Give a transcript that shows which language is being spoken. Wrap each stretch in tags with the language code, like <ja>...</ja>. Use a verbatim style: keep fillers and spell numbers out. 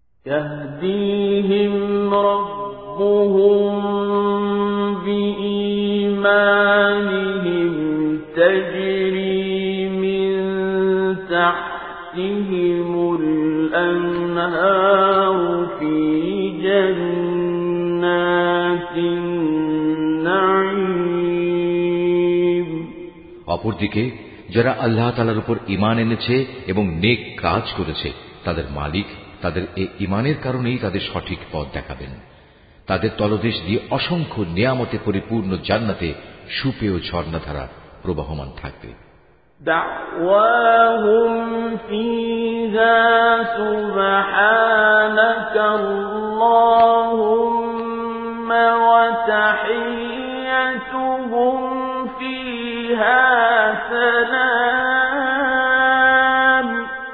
<ar>يهديهم ربهم بإيمانهم تجري من تحت تحتهم الأنهار في جنات النعيم।</ar> <bn>অপরদিকে যারা আল্লাহ তাআলার উপর ঈমান এনেছে এবং নেক কাজ করেছে, তাদের মালিক তাদের এই ঈমানের কারণেই তাদের সঠিক পথ দেখাবেন। তাদের তলদেশ দিয়ে অসংখ্য নিয়ামতে পরিপূর্ণ জান্নাতে সুপেয় ঝর্ণাধারা প্রবাহমান থাকবে।</bn> <ar>دعواهم فيها سبحانك اللهم وتحيتهم فيها سلام</ar>